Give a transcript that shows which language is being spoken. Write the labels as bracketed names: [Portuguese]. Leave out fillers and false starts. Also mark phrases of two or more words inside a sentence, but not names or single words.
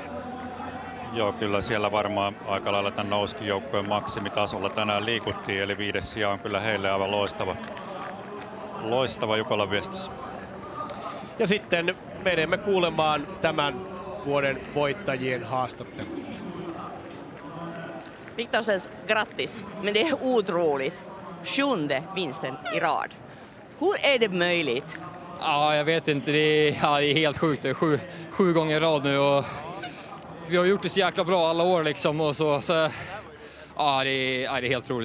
[Finnish] Joo, kyllä siellä varmaan aika lailla tämän Nouskin joukkueen maksimitasolla tänään liikuttiin, eli 5. sija on kyllä heille aivan loistava Jukolan viestissä. Ja sitten menemme kuulemaan tämän vuoden voittajien haastattelu. [Swedish] Viktor says grattis, men det är otroligt. 7:e vinsten i rad. Hur är det möjligt? Ja, jag vet inte. Det är helt sjukt. Det är sju gånger i rad nu och vi har gjort det så jäkla bra alla år liksom och så ja, det är helt roligt.